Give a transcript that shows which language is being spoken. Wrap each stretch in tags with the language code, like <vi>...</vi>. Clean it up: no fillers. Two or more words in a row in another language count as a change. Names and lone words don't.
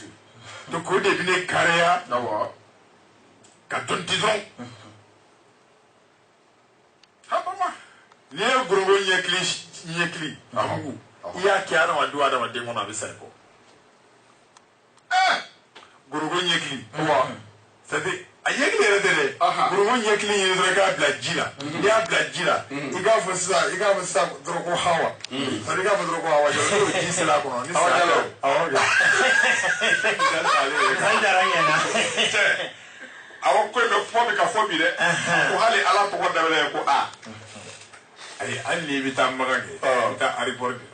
<bm>donc o de bɛ ne kariya awɔ ka dɔnni di dɔrɔn habama n'i ye ngurongo ɲɛkili a mugu i y'a kɛ adamaden kɔnɔ a bɛ sa i kɔ ngurongo ɲɛkili c'est-à-dire a ɲɛkili yɛrɛ tɛ dɛ ngurongo ɲɛkili ye dɔrɔn i k'a bila ji la n'i y'a bila ji la i k'a fɔ sisan dɔrɔn ko hawa c'est-à-dire i k'a fɔ dɔrɔn ko hawa jalo n'o ji sera a kɔnɔ ni saya tɛ awɔ awɔ ko in bɛ kuma bɛ ka fɔ bi dɛ ko hali ala tɔgɔ dabɛlɛ ye ko a ayi hali n'i bɛ taa magan kɛ i bɛ taa aéroport de</bm>